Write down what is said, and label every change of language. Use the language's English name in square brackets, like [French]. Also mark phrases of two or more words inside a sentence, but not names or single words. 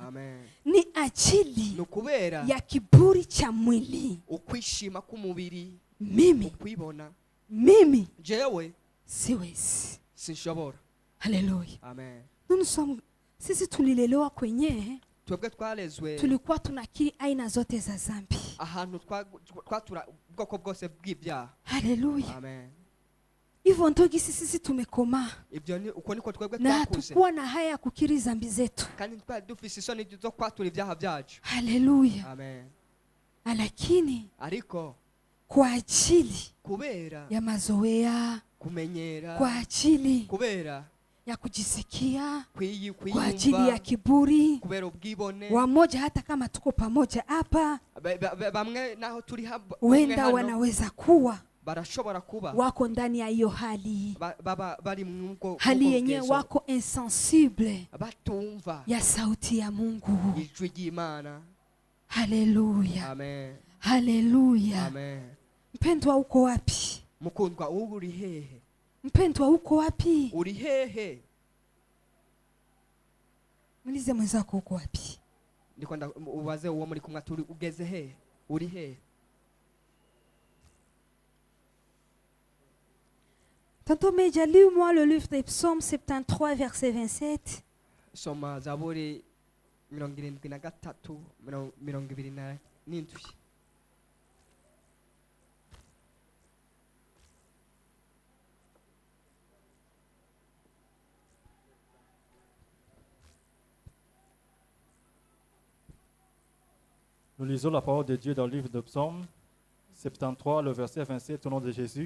[Swahili] Amen. ni ajili [Kinyarwanda] Ni kubera [Swahili] ya kiburi cha mwili. [Kinyarwanda] ukwishima k'umubiri, [Swahili] Mimi [Kinyarwanda] ukwibona. Jewe [Swahili] siwezi. [Kinyarwanda] sinshobora. Haleluya. Amen. [Swahili] Sisi tulilelewa kwenye [Kinyarwanda] Twebwe twarezwe [Swahili] tulikuwa tunakiri aina zote za dhambi. [Kinyarwanda] ahantu twatura ubwoko bwose bw'ibyaha. Haleluya. Amen. [Swahili] Hivyo ndio sisi tumekomaa [Kinyarwanda] Ibyo ni uko niko twebwe na twakuze, [Swahili] hatukuwa na haya ya kukiri dhambi zetu. [Kinyarwanda] kandi twari dufise isoni zo kwatura ibyaha byacu. Haleluya. Amen. [Swahili] Lakini [Kinyarwanda] Ariko [Swahili] kwa ajili [Kinyarwanda] kubera [Swahili] ya mazoea, [Kinyarwanda] kumenyera, [Swahili] kwa ajili [Kinyarwanda] kubera [Swahili] ya kujisikia, kwa ajili ya [Kinyarwanda] kwiyumva, [Swahili] kiburi, [Kinyarwanda] kubera ubwibone, [Swahili] wamoja hata kama tuko pamoja hapa, [Kinyarwanda] bamwe naho turi [Swahili] wenda wanaweza kuwa [Kinyarwanda] barashobora kuba [Swahili] wako ndani ya hiyo hali, [Kinyarwanda] bari mwuko [Swahili] hali yenyewe wako insensible [Kinyarwanda] batumva [Swahili] ya sauti ya Mungu. [Kinyarwanda] ijwi ry'Imana. Haleluya, Amen, haleluya. amen. [Swahili] Mpendwa uko wapi? [Kinyarwanda] Mukundwa, uri hehe? [Swahili] Mpendwa uko wapi? [Kinyarwanda] Uri hehe? [Swahili] Muulize mwenzako uko wapi? [Kinyarwanda] Ndikwenda ubaze uwo muri kumwe turi ugeze hehe? Uri hehe? [French] Tonton Meja, lis-moi le livre des Psaumes 73, verset 27. [Swahili] Soma Zaburi 73, 27. [French] Nous lisons la parole de Dieu dans le livre de Psaume 73, le verset 27, au nom de Jésus.